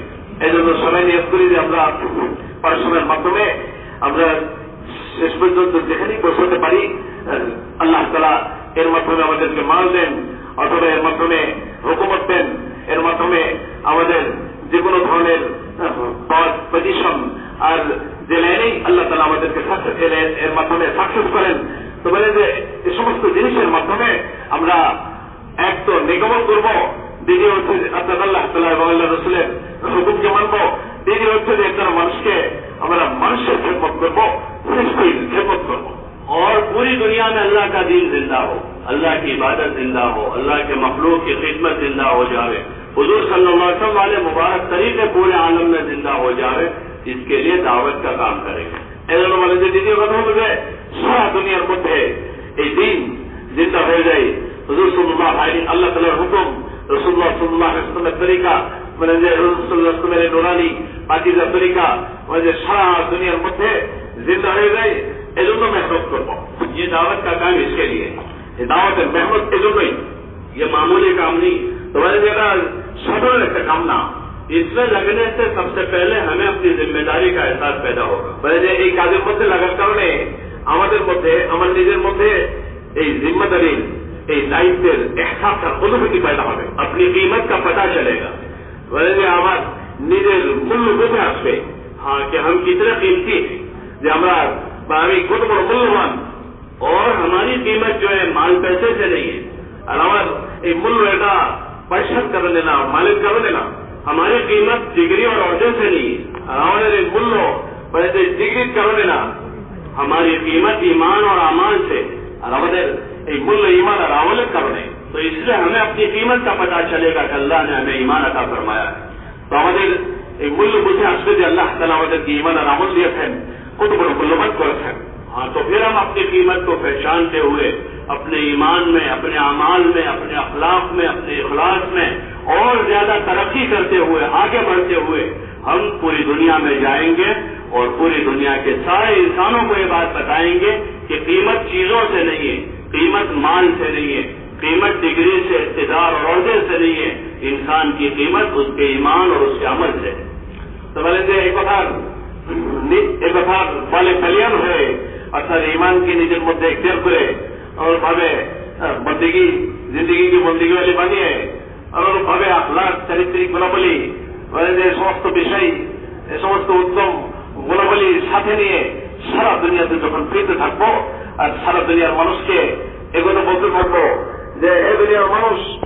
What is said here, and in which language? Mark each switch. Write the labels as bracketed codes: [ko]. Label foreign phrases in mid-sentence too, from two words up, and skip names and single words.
[bn] এই জন্য সবাই নিয়ত করি যে আমরা পড়াশোনার মাধ্যমে আমরা শেষ পর্যন্ত যেখানেই পৌঁছতে পারি আল্লাহ তাআলা এর মাধ্যমে আমাদেরকে মাল দেন অথবা এর মাধ্যমে হুকুমত দেন, এর মাধ্যমে আমাদের যে কোনো ধরনের পদ পজিশন আর যে লাইনেই আল্লাহ তাআলা আমাদেরকে এর মাধ্যমে সাকসেস করেন। তো বলে যে এই সমস্ত জিনিসের মাধ্যমে আমরা এক তো নিগমন করবো, দ্বিতীয় হচ্ছে আপনার আল্লাহ তাআলা এবং আল্লাহ রাসূলের হুকুমকে মানবো, দ্বিতীয় হচ্ছে যে একজন মানুষকে আমরা মানুষের খেদমত করবো, সৃষ্টির খেদমত করবো। [ur] اور پوری دنیا میں اللہ کا دین زندہ ہو, اللہ کی عبادت زندہ ہو, اللہ کے مخلوق کی خدمت زندہ ہو جاوے, حضور [ar] صلی اللہ علیہ وسلم [ur] والے مبارک طریقے پورے عالم میں زندہ ہو جاوے, اس کے لیے دعوت کا کام کریں گے. [bn] সারা দুনিয়ার মধ্যে এই দিন জিন্দা হয়ে যায় হুজুর [ar] صلى الله عليه [bn] আল্লাহ তাআলার হুকুম, রাসূলুল্লাহ [ar] صلى الله عليه وسلم [bn] তরিকা, মানে যে রাসূলুল্লাহ [ar] صلى الله عليه [bn] নুরানি পাকিজা তরিকা, মানে যে সারা দুনিয়ার মধ্যে জিন্দা হয়ে যায়. এজন্য মেহনত করবো. [ur] یہ دعوت کا کام اس کے لیے, [bn] এই দাওয়াতের মেহনত এজন্যই. [ur] یہ معمولی کام نہیں. [bn] তোমাদের যেটা সাধারণ একটা কাম না, [ur] اس میں لگنے سے سب سے پہلے ہمیں اپنی ذمہ داری کا احساس پیدا ہوگا. [bn] মানে যে এই কাজের মধ্যে লাগার কারণে আমাদের মধ্যে, আমার নিজের মধ্যে এই জিম্মাদারির, এই দায়িত্বের এহসাসের অনুভূতি পয়দা হবে. [ur] اپنی قیمت کا پتہ چلے گا. [bn] মানে যে আমার নিজের মূল্য বুঝে আসবে. [ur] ہاں کہ ہم کتنے قیمتی ہیں, [bn] যে আমরা বা আমি কত বড় মূল্যবান. [ur] اور ہماری قیمت جو ہے مال پیسے سے نہیں ہے. [bn] আর আমার এই মূল্য এটা পয়সার কারণে না, মালের কারণে না. [ur] ہماری قیمت ڈگری اور عہدے سے نہیں ہے. [bn] আর আমাদের এই মূল্য মানে যে ডিগ্রির কারণে না, [ur] ہماری قیمت ایمان اور اعمال سے. [bn] আর আমাদের এই মূল্য ঈমান আর আমলের কারণে. [ur] تو اس لیے ہمیں اپنی قیمت کا پتہ چلے گا کہ اللہ نے ہمیں ایمان عطا فرمایا ہے. [bn] তো আমাদের এই মূল্য বুঝে আসবে যে আল্লাহ তাআলা আমাদেরকে ঈমান আর আমল দিয়েছেন, কত বড় মূল্যবান করেছেন. [ur] ہاں تو پھر ہم اپنی قیمت کو پہچانتے ہوئے اپنے ایمان میں, اپنے اعمال میں, اپنے اخلاق میں, اپنے اخلاص میں اور زیادہ ترقی کرتے ہوئے, آگے بڑھتے ہوئے ہم پوری دنیا میں جائیں گے اور پوری دنیا کے سارے انسانوں کو یہ بات بتائیں گے کہ قیمت چیزوں سے نہیں ہے, قیمت مال سے نہیں ہے, قیمت ڈگری سے, اقتدار اور عہدے سے نہیں ہے. انسان کی قیمت اس کے ایمان اور اس کے عمل سے. [bn] তো বলে যে এই কথার বলে কালিয়ান হয়ে, অর্থাৎ ঈমানকে নিজের মধ্যে এখতিয়ার করে অনুরূপভাবে বন্দেগী, জিন্দেগিকে বন্দেগীওয়ালি বানিয়ে, অনুরূপভাবে আখলাক, চারিত্রিক গুণাবলী, মানে যে সমস্ত বিষয়, এই সমস্ত উত্তম গুণাবলী সাথে নিয়ে সারা দুনিয়াতে যখন ফিরতে থাকবো আর সারা দুনিয়ার মানুষকে এগুলো বলতে থাকবো যে এ দুনিয়ার মানুষ,